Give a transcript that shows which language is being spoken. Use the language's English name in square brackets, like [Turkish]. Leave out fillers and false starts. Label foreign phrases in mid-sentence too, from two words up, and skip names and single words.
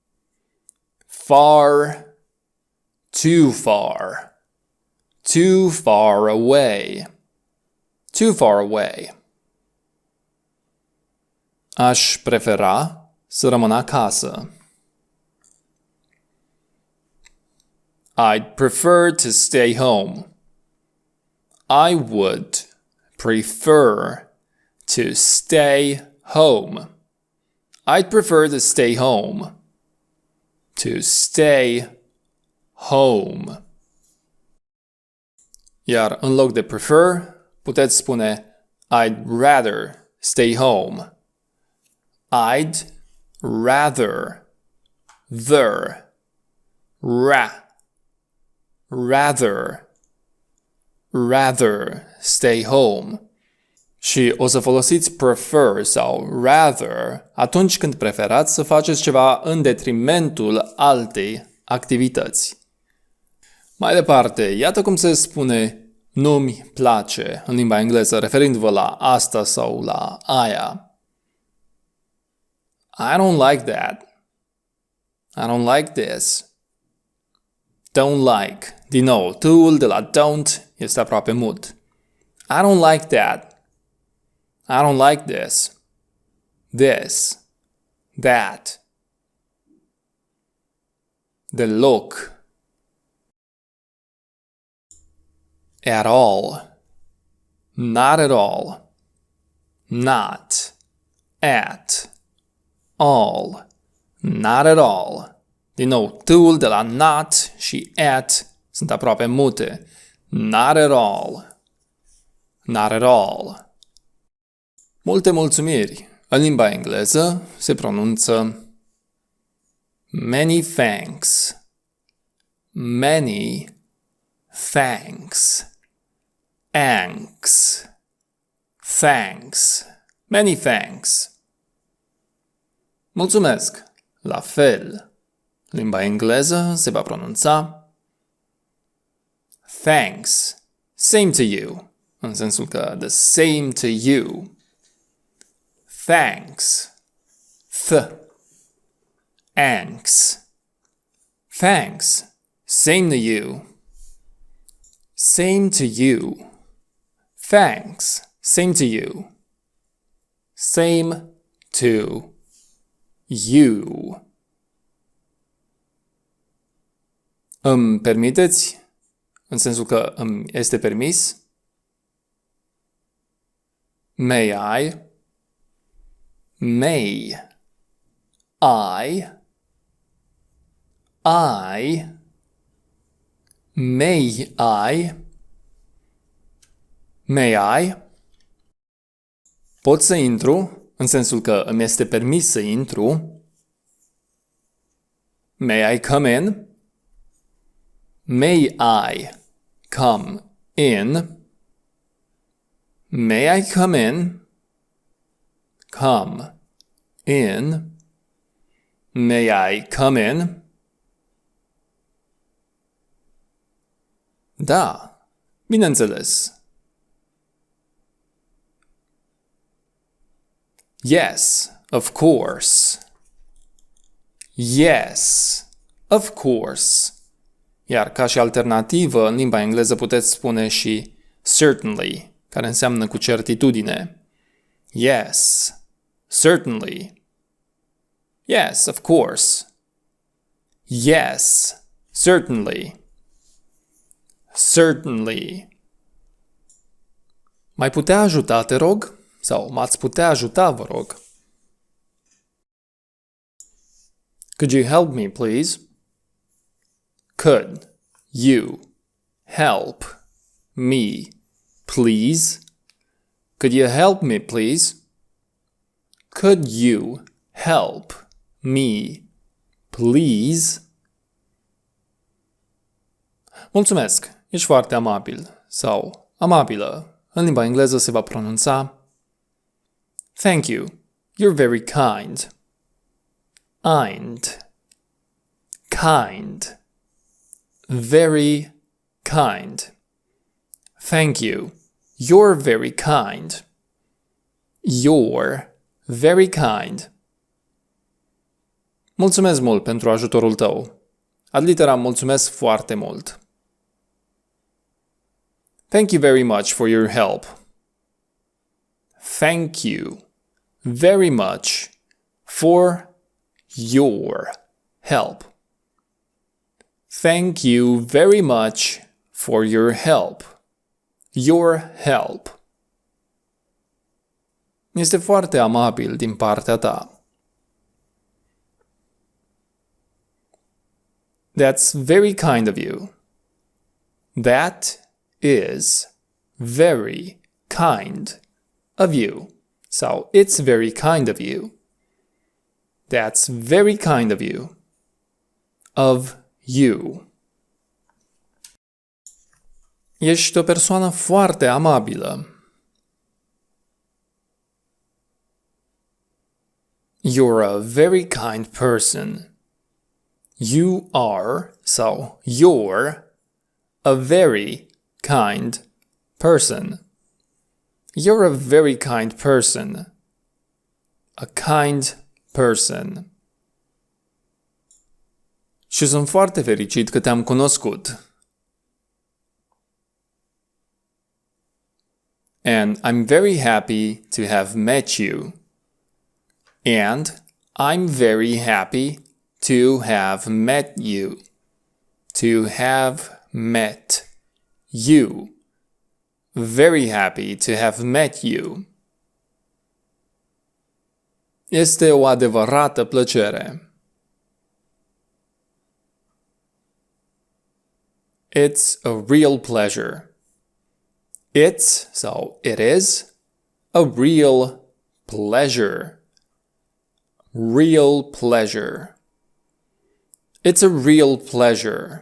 [English] Far. Too far. Too far away. Too far away. [Romanian] Aș prefera să rămân acasă. [English] I'd prefer to stay home. I would prefer to stay home. I'd prefer to stay home. To stay home. [Romanian] Iar în loc de prefer, puteți spune [English] I'd rather stay home. I'd rather. Rather stay home. [Romanian] Și o să folosiți prefer sau rather atunci când preferați să faceți ceva în detrimentul altei activități. Mai departe, iată cum se spune nu-mi place în limba engleză, referindu-vă la asta sau la aia. [English] I don't like that. I don't like this. Don't like. [Romanian] Din nou, to-ul de la don't este aproape mut. [English] I don't like that. I don't like this. This. That. Deloc. At all. Not at all. Not. At. All. Not at all. [Romanian] Din nou, to-ul de la not și at sunt aproape mute. [English] Not at all. Not at all. [Romanian] Multe mulțumiri. În limba engleză se pronunță [English] many thanks. Many thanks. Thanks. Thanks. Many thanks. [Romanian] Mulțumesc. La fel. Limba engleză se va pronunța thanks. [English] Same to you. [Romanian] În sensul că [English] the same to you. Thanks. Thanks. Thanks. Same to you. Same to you. Thanks. Same to you. Same to you. [Romanian] Îmi permiteți? În sensul că îmi este permis? [English] May I? May I? May I? May I? [Romanian] Pot să intru? În sensul că îmi este permis să intru? [English] May I come in? May I come in? May I come in? Come in. May I come in? [Romanian] Da, bineînțeles. [English] Yes, of course. Yes, of course. [Romanian] Iar ca și alternativă, în limba engleză puteți spune și certainly, care înseamnă cu certitudine. [English] Yes, certainly. Yes, of course. Yes, certainly. Certainly. [Romanian] M-ai putea ajuta, te rog? Sau m-ați putea ajuta, vă rog? [English] Could you help me, please? Could you help me, please? Could you help me, please? Could you help me, please? [Romanian] Mulțumesc, ești foarte amabil sau amabilă. În limba engleză se va pronunța [English] Thank you, you're very kind. Kind. Kind. Very kind. Thank you, you're very kind. You're very kind. [Romanian] Mulțumesc mult pentru ajutorul tău. Ad literam, mulțumesc foarte mult. [English] Thank you very much for your help. Thank you very much for your help. Thank you very much for your help. Your help. [Romanian] Este foarte amabil din partea ta. [English] That's very kind of you. That is very kind of you. So it's very kind of you. That's very kind of you. Of you. [Romanian] Ești o persoană foarte amabilă. [English] You're a very kind person. You are, so you're, a very kind person. You're a very kind person. A kind person. [Romanian] Și sunt foarte fericit că te-am cunoscut. [English] And I'm very happy to have met you. And I'm very happy to have met you. To have met you. Very happy to have met you. [Romanian] Este o adevărată plăcere. [English] It's a real pleasure. It's, so it is, a real pleasure. Real pleasure. It's a real pleasure.